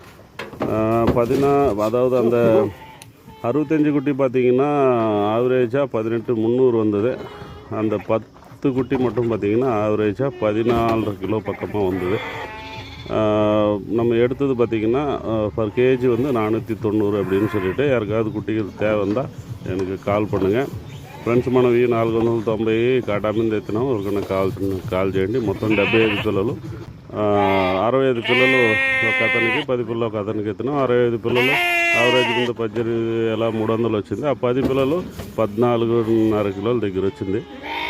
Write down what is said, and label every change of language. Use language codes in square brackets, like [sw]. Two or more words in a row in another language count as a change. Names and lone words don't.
[ta] அதாவது அந்த 65 குட்டி பார்த்திங்கன்னா ஆவரேஜாக 18,300 வந்தது. அந்த 10 குட்டி மட்டும் பார்த்திங்கன்னா ஆவரேஜாக 14 கிலோ பக்கமாக வந்தது. நம்ம எடுத்தது பார்த்திங்கன்னா [en] per KG [ta] வந்து 490 அப்படின்னு சொல்லிவிட்டு, யாருக்காவது குட்டிகள் தேவை வந்தால் எனக்கு కాల్ பண்ணுங்கள். [te] ఫ్రెండ్స్ మనవి 490 కాటామింది ఎత్తినాం. ఎవరికైనా కాల్ చేయండి. మొత్తం 75 పిల్లలు, 65 పిల్లలు ఒక అతనికి, 10 పిల్లలు ఒక అతనికి ఎత్తినాం. 65 పిల్లలు ఆవరేజ్ మీద 18,300 వచ్చింది. ఆ 10 పిల్లలు 14.5 కిలోల దగ్గర వచ్చింది.